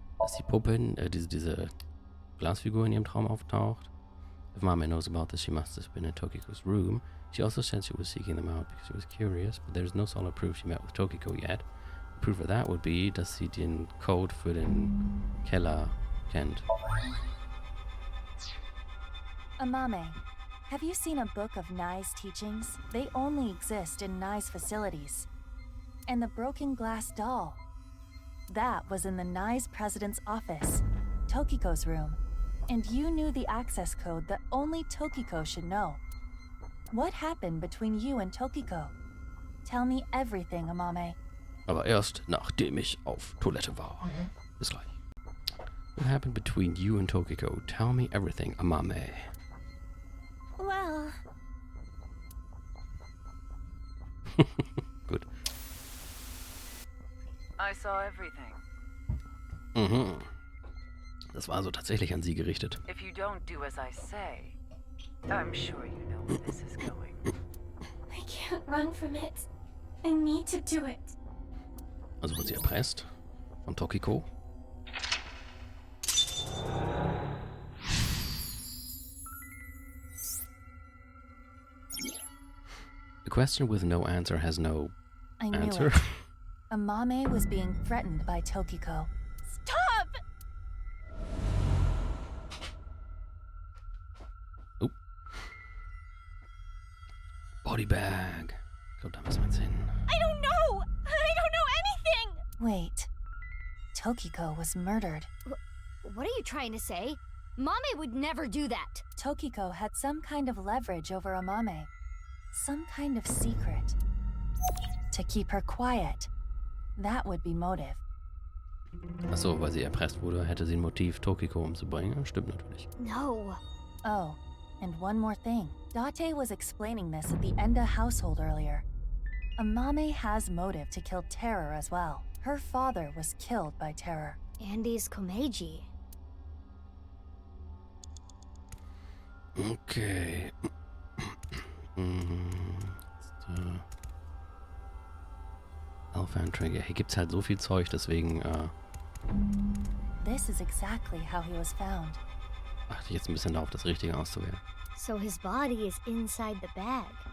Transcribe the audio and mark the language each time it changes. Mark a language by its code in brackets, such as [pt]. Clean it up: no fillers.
[de] Dass die Puppe, diese Glasfigur in ihrem Traum auftaucht? [en] If Amame knows about this, she must have been in Tokiko's room. She also said she was seeking them out because she was curious, but there's no solid proof she met with Tokiko yet. Proof of that would be, [de] dass sie den Code für den Keller kennt. [en] Amame, have you seen a book of Nyes teachings? They only exist in Nyes facilities. And the broken glass doll. That was in the Nyes president's office, Tokiko's room. And you knew the access code that only Tokiko should know. What happened between you and Tokiko? Tell me everything, Amame. [de] Aber erst nachdem ich auf Toilette war. Bis gleich. [en] What happened between you and Tokiko? Tell me everything, Amame. Well... [de] Gut. [en] I saw everything. Mhm. [de] Das war also tatsächlich an sie gerichtet. [en] If you don't do as I say, I'm sure you know where this is going. I can't run from it. I need to do it. [de] Also wird sie erpresst von Tokiko. [en] The question with no answer has no I knew answer. it. Amame was being threatened by Tokiko. Stop! Oh. Body bag. [de] Ich glaube, da müssen wir jetzt hin. [en] I don't know! I don't know anything! Wait. Tokiko was murdered. What are you trying to say? Mame would never do that. Tokiko had some kind of leverage over Amame. Some kind of secret. To keep her quiet. That would be motive. [de] Achso, weil sie erpresst wurde, hätte sie ein Motiv, Tokiko umzubringen. Stimmt natürlich. [en] No. Oh, and one more thing. Date was explaining this at the Enda household earlier. Amame has motive to kill Terror as well. Her father was killed by Terror. Andy's Komeiji. Okay. Self-Entry. [de] Hier gibt's halt so viel Zeug, deswegen [en] This is exactly how he was found. [de] achte ich jetzt ein bisschen darauf, das Richtige auszuwählen. [en] So his body is inside the bag.